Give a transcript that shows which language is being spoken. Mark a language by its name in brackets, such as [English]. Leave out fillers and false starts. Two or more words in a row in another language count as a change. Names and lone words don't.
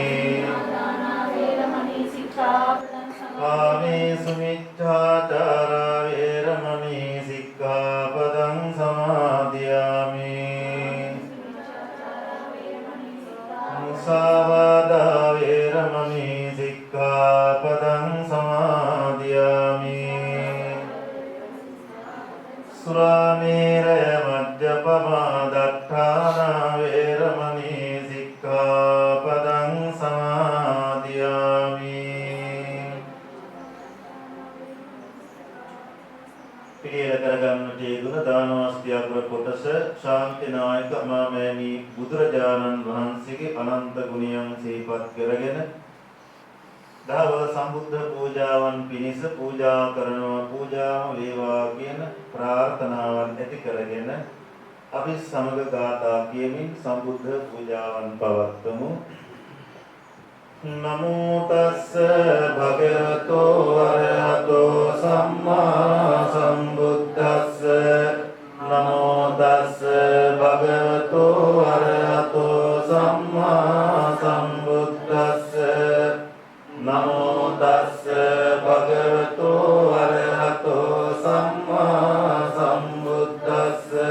[Pali] Kāmesu micchācara veramani sikkhapadang samadhiyami Musāvādā veramani sikkhapadang samadhiyami Suramēraya majjapamā daṭṭhāna veramani sikkhapadang samadhiyami [Sinhala] පිළියෙල කරගන්නට යෙදුන දානවස්තියග්‍ර කොටස ශාන්තිනායක මාමෑණී බුදුරජාණන් වහන්සේගේ අනන්ත ගුණයන් සිහිපත් කරගෙන දහවල් සම්බුද්ධ පූජාවන් පිණිස පූජා කරනවා පූජාම වේවා කියන ප්‍රාර්ථනාවන් ඇති කරගෙන අපි සමග ගාථා කියමින් සම්බුද්ධ පූජාවන් පවත්වමු [Pali] නමෝ තස්ස භගවතෝ අරහතෝ සම්මා සම්බුද්දස්ස නමෝ තස්ස භගවතෝ අරහතෝ සම්මා සම්බුද්දස්ස නමෝ තස්ස භගවතෝ අරහතෝ සම්මා සම්බුද්දස්ස